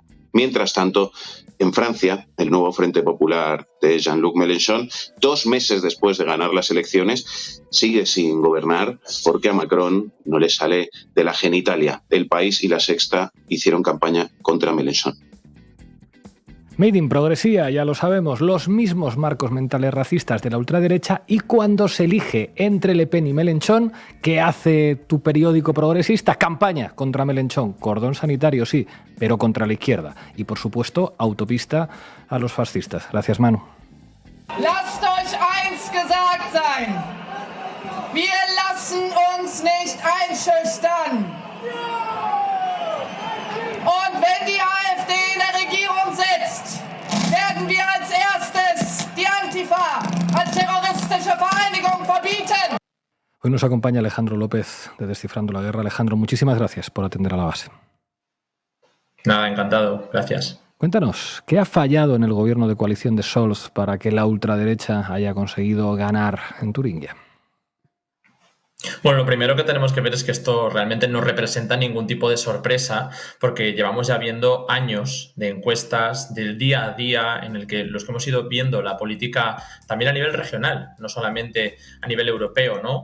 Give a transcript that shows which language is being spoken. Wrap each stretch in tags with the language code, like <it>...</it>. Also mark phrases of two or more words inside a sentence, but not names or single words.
<es>Mientras tanto, en Francia, el nuevo Frente Popular de Jean-Luc Mélenchon, 2 meses después de ganar las elecciones, sigue sin gobernar porque a Macron no le sale de la genitalia. El País y La Sexta hicieron campaña contra Mélenchon. Made in progresía, ya lo sabemos, los mismos marcos mentales racistas de la ultraderecha, y cuando se elige entre Le Pen y Mélenchon, ¿qué hace tu periódico progresista? Campaña contra Mélenchon, cordón sanitario sí, pero contra la izquierda. Y por supuesto, autopista a los fascistas. Gracias, Manu.</es> <de>Lasst euch eins gesagt sein. Wir lassen uns nicht einschüchtern. Und wenn die AfD in der Regierung sitzt, werden wir als erstes die Antifa als terroristische Vereinigung verbieten.</de> <es>Hoy nos acompaña Alejandro López de Descifrando la Guerra. Alejandro, muchísimas gracias por atender a la base. Nada, encantado. Gracias. Cuéntanos, ¿qué ha fallado en el gobierno de coalición de Scholz para que la ultraderecha haya conseguido ganar en Turingia? Bueno, lo primero que tenemos que ver es que esto realmente no representa ningún tipo de sorpresa, porque llevamos ya viendo años de encuestas del día a día en el que los que hemos ido viendo la política también a nivel regional, no solamente a nivel europeo, ¿no?</es>